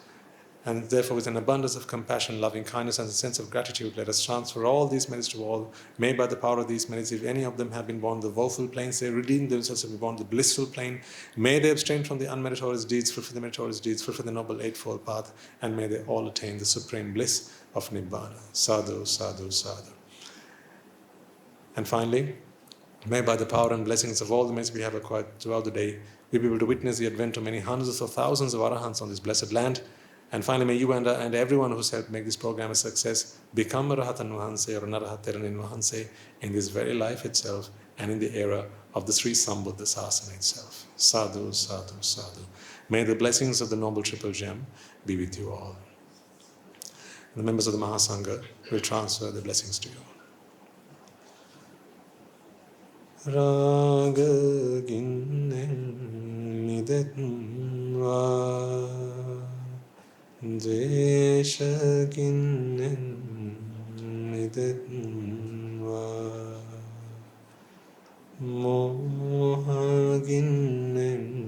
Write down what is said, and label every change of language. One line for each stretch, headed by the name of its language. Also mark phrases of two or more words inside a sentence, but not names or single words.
English: And therefore, with an abundance of compassion, loving kindness and a sense of gratitude, let us transfer all these merits to all. May by the power of these merits, if any of them have been born the woeful planes, they redeem themselves and be born the blissful plane. May they abstain from the unmeritorious deeds, fulfill the meritorious deeds, fulfill the noble eightfold path, and may they all attain the supreme bliss of Nibbāna.
Pali: Sadhu, sadhu, sadhu.
English: And finally, may by the power and blessings of all the merits we have acquired throughout the day, we be able to witness the advent of many hundreds of thousands of arahants on this blessed land. And finally, may you and everyone who's helped make this program a success become a
Sinhala: Rahatan Vahanse
English: or an
Sinhala: Arahat Teranin Vahanse
English: in this very life itself and in the era of the Sri Sambuddha Sasana itself.
Pali: Sadhu, sadhu, sadhu.
English: May the blessings of the Noble Triple Gem be with you all. And the members of the Mahasangha will transfer the blessings to you.
Pali: Rajagiriyan midetva Dveshagiriyan midetva Mohagiriyan